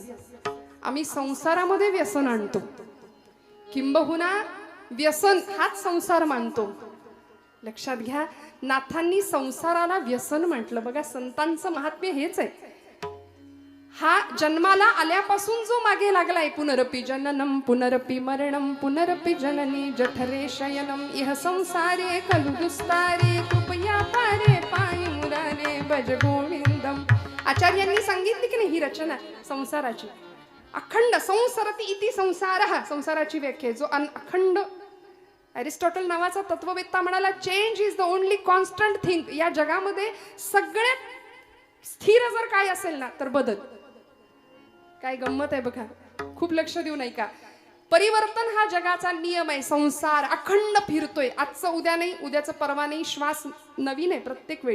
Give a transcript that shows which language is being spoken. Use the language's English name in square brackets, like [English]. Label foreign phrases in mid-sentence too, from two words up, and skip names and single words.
[Marathi] आम्ही संसारामध्ये व्यसन आणतो, किंबहुना व्यसन हाच संसार मानतो. लक्षात घ्या, नाथांनी संसाराला व्यसन म्हटलं. बघा, संतांचं महात्म्य हेच आहे. हा जन्माला आल्यापासून जो मागे लागलाय, [Sanskrit] पुनरपि जननम पुनरपि मरणम पुनरपि जननी जठरे शयनम इह संसारे खलु दुस्तारे कृपया पारे पायी मुरारे भज गोविंदम. [Marathi] आचार्यांनी सांगितली की नाही ही रचना संसाराची. [Sanskrit] अखंड संसरती इति संसारः, [Marathi] संसाराची व्याख्या जो अखंड. अरिस्टॉटल नावाचा तत्ववेत्ता म्हणाला, [English] change is the only constant thing. [Marathi] या जगामध्ये सगळ्यात स्थिर जर काय असेल ना तर बदल. काय गंमत आहे बघा, खूप लक्ष देऊ नाही का? परिवर्तन हा जगाचा नियम आहे. संसार अखंड फिरतोय, आजचं उद्या नाही, उद्याचं परवा नाही, श्वास नवीन आहे प्रत्येक वेळी.